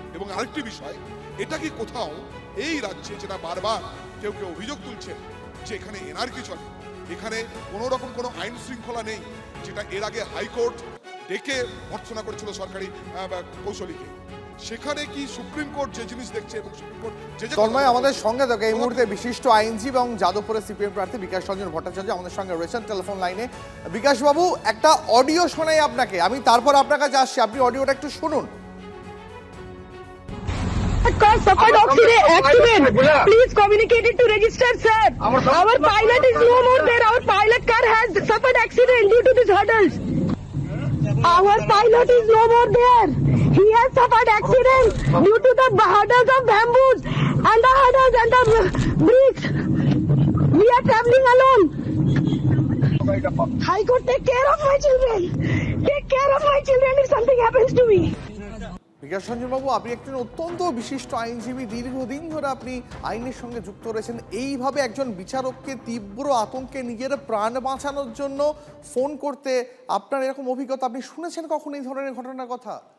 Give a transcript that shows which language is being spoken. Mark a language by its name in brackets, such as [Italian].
[Bangla] এবং আরেকটি বিষয়, এটা কি কোথাও এই রাজ্যে, যেটা বারবার কেউ অভিযোগ তুলছেন যে এখানে এনার্কি চলে, এখানে কোনো রকম কোনো আইন শৃঙ্খলা নেই, যেটা এর আগে হাইকোর্ট ডেকে ভর্ৎসনা করেছিল সরকারি কৌশলীকে, সেখানে কি সুপ্রিম কোর্ট যে জিনিস দেখছে, এবং সুপ্রিম কোর্ট তন্ময় আমাদের সঙ্গে থাকে এই মুহূর্তে বিশিষ্ট আইনজীবী এবং যাদবপুরের সিপিএম প্রার্থী বিকাশ রঞ্জন ভট্টাচার্য আমাদের সঙ্গে রয়েছেন টেলিফোন লাইনে। বিকাশ বাবু, একটা অডিও শোনাই আপনাকে, আমি তারপর আপনার কাছে আসছি, আপনি অডিওটা একটু শুনুন। [English] Car suffered accident. Please communicate it to register, sir. Our pilot is no more there. Our pilot car has suffered accident due to these hurdles. Our pilot is no more there. He has suffered accident due to the hurdles of bamboos and the hurdles and the bricks. We are traveling alone. High Court, take care of my children. Take care of my children if something happens to me. [Bangla] Bikash Ranjan বাবু, আপনি একজন অত্যন্ত বিশিষ্ট আইনজীবী, দীর্ঘদিন ধরে আপনি আইনের সঙ্গে যুক্ত রয়েছেন। এইভাবে একজন বিচারককে তীব্র আতঙ্কে নিজের প্রাণ বাঁচানোর জন্য ফোন করতে আপনার এরকম অভিজ্ঞতা আপনি শুনেছেন কখন এই ধরনের ঘটনার কথা?